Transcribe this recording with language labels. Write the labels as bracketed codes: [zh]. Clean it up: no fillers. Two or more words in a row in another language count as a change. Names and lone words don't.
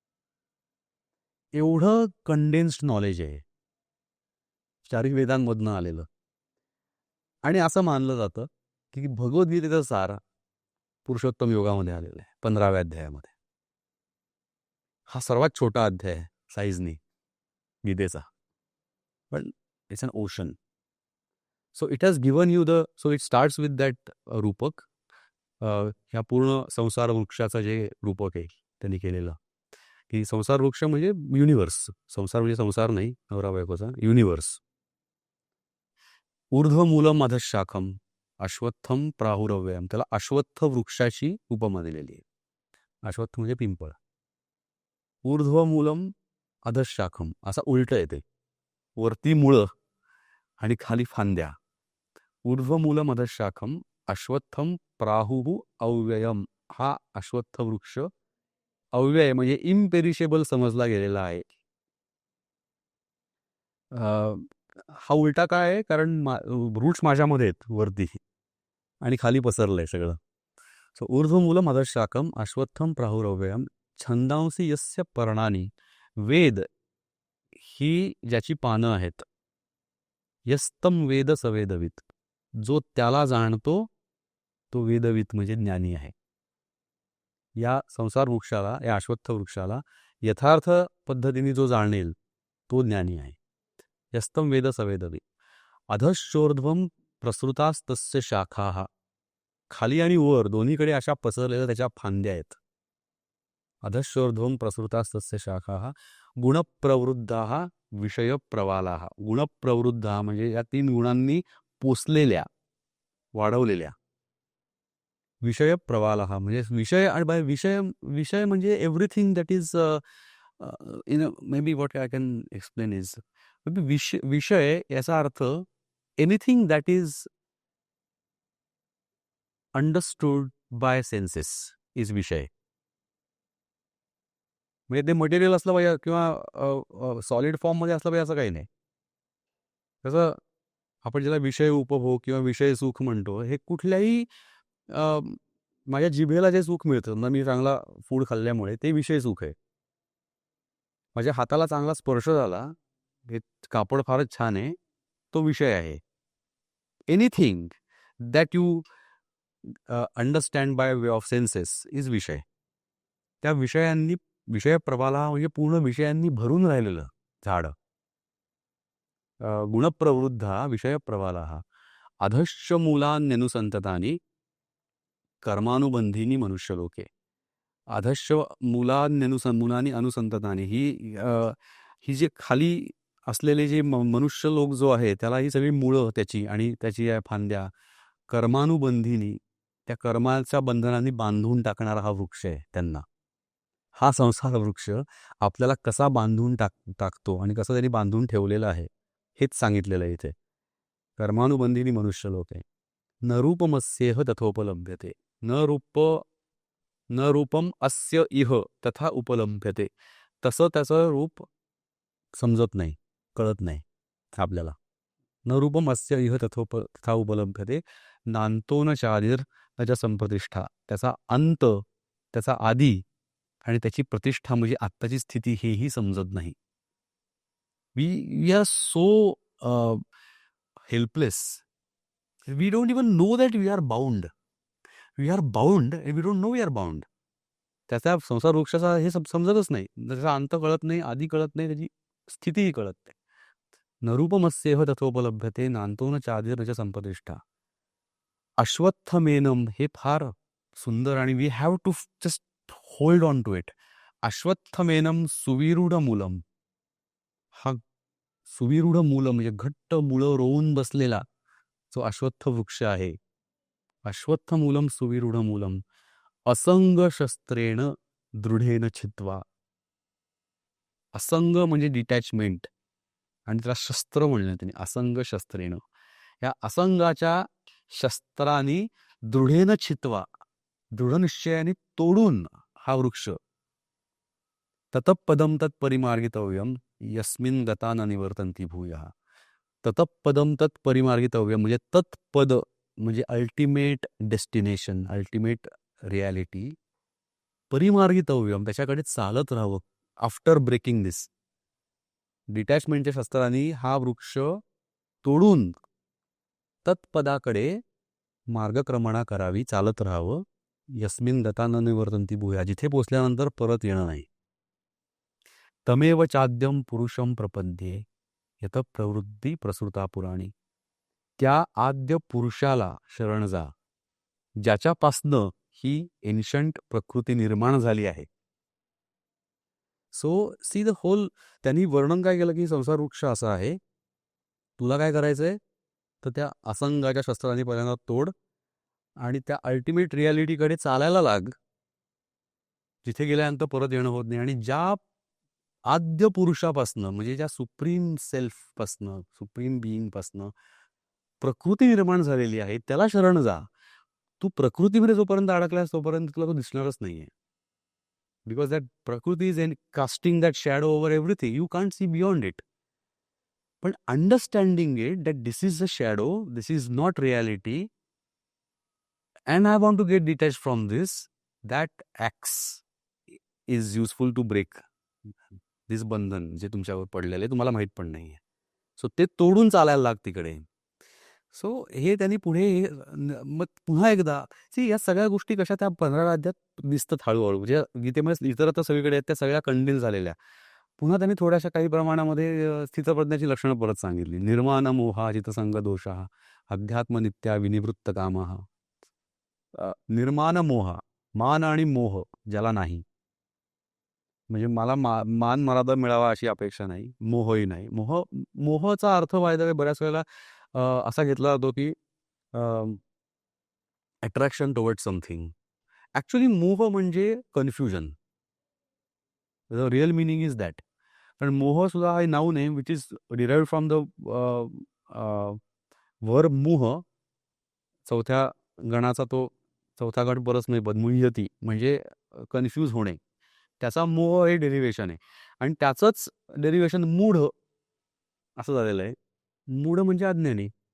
[mr] एवढं कंडेन्स्ड नॉलेज आहे चारही वेदांमधनं आलेलं. आणि असं मानलं जातं की भगवद्गीतेचा सार पुरुषोत्तम योगामध्ये आलेला आहे 15व्या अध्यायामध्ये. हा सर्वात छोटा अध्याय आहे साईजनी गीतेचा, पण [en] it's an ocean. so it has given you so it starts with that रूपक. [mr] ह्या पूर्ण संसार वृक्षाचं जे रूपक आहे त्यांनी केलेलं, की संसार वृक्ष म्हणजे युनिव्हर्स. संसार म्हणजे संसार नाही, नवरा बायकोचा, युनिव्हर्स. [sa] ऊर्ध्वमूलम अधशाखम अश्वत्थम प्राहुरव्ययम. [mr] त्याला अश्वत्थ वृक्षाची उपमा दिलेली आहे. अश्वत्थ म्हणजे पिंपळ. [sa] ऊर्ध्वमूलम अधशाखम [mr] असा उलट येते, वरती मुळं आणि खाली फांद्या. [sa] ऊर्ध्वमूलम अधशाखम अश्वत्थम प्राहुः अव्ययम. [mr] हा अश्वत्थ वृक्ष अव्यय म्हणजे इम्पेरिशेबल समजला गेलेला आहे. हा उलटा काय आहे, कारण रूट्स माझ्यामध्ये आहेत वरती आणि खाली पसरलंय सगळं. [sa] सो ऊर्ध्वमूलम अधशाखम अश्वत्थम प्राहुरव्ययम छंदांसी यस्य पर्णानी. [mr] वेद ही ज्याची पानं आहेत, [sa] यस्तम वेद सवेदवित. [mr] जो त्याला जाणतो तो वेदवित म्हणजे ज्ञानी आहे. या संसार वृक्षाला, या अश्वत्थ वृक्षाला यथार्थ पद्धतीने जो जाणेल तो ज्ञानी आहे. [sa] यस्तम वेद सवेदवित. अधश्चोर्ध्वम प्रसृतास्तस्य शाखा. [mr] खाली आणि वर दोन्हीकडे अशा पसरलेल्या त्याच्या फांद्या आहेत. [sa] अधश्चोर्ध्वम प्रसृतास्तस्य शाखा गुणप्रवृद्धा विषयप्रवाला. [mr] गुणप्रवृद्धा म्हणजे या 3 गुणांनी पोसलेल्या, वाढवलेल्या. विषयप्रवाला म्हणजे विषय, आणि [en] बाय [mr] विषय म्हणजे [en] everything that is in may be what I can explain is [mr] विषय याचा अर्थ [en] anything that is understood by senses is विषय. [mr] म्हणजे ते मटेरियल असलं पाहिजे किंवा सॉलिड फॉर्ममध्ये असलं पाहिजे असं काही नाही. तसं आपण ज्याला विषय उपभोग किंवा विषय सुख म्हणतो, हे कुठल्याही माझ्या जिभेला जे सुख मिळतं ना, मी चांगला फूड खाल्ल्यामुळे, ते विषय सुख आहे. माझ्या हाताला चांगला स्पर्श झाला, हे कापड फारच छान आहे, तो विषय आहे. [en] anything that you understand by way of senses is विषय. [mr] त्या विषयांनी, विषयप्रवाला म्हणजे पूर्ण विषयांनी भरून राहिलेलं झाड. [sa] गुणप्रवृद्धा विषयप्रवाला अधश्च मूलान्यनुसंततानी कर्मानुबंधीनी मनुष्यलोके. अधश्च मुलानी अनुसंततानी [mr] ही जे खाली असलेले जे मनुष्य लोक जो आहे, त्याला ही सगळी मुळं त्याची आणि त्याची या फांद्या कर्मानुबंधीनी, त्या कर्माच्या बंधनांनी बांधून टाकणारा हा वृक्ष आहे त्यांना. हा संसार वृक्ष आपल्याला कसा बांधून टाकतो आणि कसं त्यांनी बांधून ठेवलेलं आहे हेच सांगितलेलं आहे इथे. कर्मानुबंधीनी मनुष्य लोक आहे. [sa] न रूपमस्येह तथोपलभ्यते. न रूपम अस्य इह तथा उपलभ्यते. [mr] तसं त्याचं रूप समजत नाही, कळत नाही आपल्याला. [sa] न रूपम अस्य इह तथा उपलभ्यते नांतो न चादिर त्याच्या संप्रतिष्ठा. [mr] त्याचा अंत, त्याचा आदी आणि त्याची प्रतिष्ठा म्हणजे आत्ताची स्थिती हेही समजत नाही. [en] we are so helpless. we don't even know that we are bound. we are bound and we don't know we are bound. [mr] त्याचा संसार वृक्षाचा हे समजतच नाही. त्याचा अंत कळत नाही, आधी कळत नाही, त्याची स्थितीही कळत नाही. [sa] नरूपमस्येह तथोपलभ्यते नांतो न चादिर त्याच्या संप्रतिष्ठा. [en] अश्वत्थमेनम [mr] हे फार सुंदर आणि [en] we have to just hold on to it. [sa] अश्वत्थमेनम सुविरूढ मूलम. [mr] हा सुविरूढ मूल म्हणजे घट्ट मुळं रोवून बसलेला जो अश्वत्थ वृक्ष आहे. [sa] अश्वत्थ मूलम सुविरूढ मूलम असंग शस्त्रेण दृढेन छित्वा. [mr] असंग म्हणजे डिटॅचमेंट आणि त्याला शस्त्र म्हणलं त्यांनी, [sa] असंग शस्त्रेण. [mr] या असंगाच्या शस्त्राने [sa] दृढेन छित्वा, [mr] दृढ निश्चयाने तोडून हा वृक्ष. [sa] ततपदम तत्परिमार्गितव्यम यस्मिन गता न निवर्तन्ति भूयः. ततपदम तत्परिमार्गितव्यम [mr] म्हणजे तत्पद म्हणजे [en] ultimate destination, ultimate reality. [mr] परिमार्गितव्यम त्याच्याकडे चालत राहावं. [en] after breaking this, [mr] डिटॅचमेंटच्या शस्त्रांनी हा वृक्ष तोडून तत्पदाकडे मार्गक्रमणा करावी, चालत राहावं. [sa] यस्मिन गता न निवर्तन्ति भूयः [mr] जिथे पोचल्यानंतर परत येणं नाही. [sa] तमेव चाद्यम पुरुषम प्रपद्ये यत प्रवृत्ती प्रसृता पुराणी. [mr] त्या आद्य पुरुषाला शरण जा, ज्याच्यापासनं ही एन्शंट प्रकृती निर्माण झाली आहे. [en] so see the whole, [mr] त्यांनी वर्णन काय केलं की संसार वृक्ष असा आहे, तुला काय करायचंय तर त्या असंगाच्या शस्त्राने पहिल्यांदा तोड आणि त्या अल्टिमेट रियालिटीकडे चालायला लाग, जिथे गेल्यानंतर परत येणं होत नाही. आणि ज्या आद्य पुरुषापासनं म्हणजे ज्या सुप्रीम सेल्फपासनं, सुप्रीम बिईंगपासनं प्रकृती निर्माण झालेली आहे, त्याला शरण जा. तू प्रकृतीमध्ये जोपर्यंत अडकलास तोपर्यंत तुला तो दिसणारच नाहीये. [en] because that प्रकृती is casting that shadow over everything. you can't see beyond it. पण understanding it that this is a shadow, this is not reality, and I want to get detached from this, that acts is useful to break this [mr] बंधन जे तुमच्यावर पडलेलं आहे, तुम्हाला माहीत पण नाहीये. सो ते तोडून चालायला लाग तिकडे. सो हे त्यांनी पुढे मग पुन्हा एकदा या सगळ्या गोष्टी कशा त्या 15 अध्यायात दिसतात हळूहळू, म्हणजे गीतेमध्ये इतरत्र सगळीकडे आहेत त्या सगळ्या कंडेन्स झालेल्या. पुन्हा त्यांनी थोड्याशा काही प्रमाणामध्ये स्थितप्रज्ञाची लक्षणं परत सांगितली. [sa] निर्माण मोहा जितसंग दोषा अध्यात्म नित्या विनिवृत्त कामः. [mr] निर्माण मोह, मान आणि मोह ज्याला नाही, म्हणजे मला मान मर्यादा मिळावा अशी अपेक्षा नाही, मोहही नाही. मोहचा अर्थ व्हायचा बऱ्याच वेळेला असा घेतला जातो की [en] attraction toward something. [mr] ऍक्च्युली मोह म्हणजे कन्फ्युजन. [en] the real meaning is that. [mr] कारण मोह सुद्धा हा नाऊन आहे [en] which is derived from the verb मोह. [mr] चौथ्या गणाचा तो चौथा गण [sa] परस्मै पद मुह्यती, [mr] म्हणजे कन्फ्यूज होणे, त्याचा मोह हे डेरिव्हेशन आहे. आणि त्याचंच डेरिव्हेशन मूढ असं झालेलं आहे. मूढ म्हणजे अज्ञानी.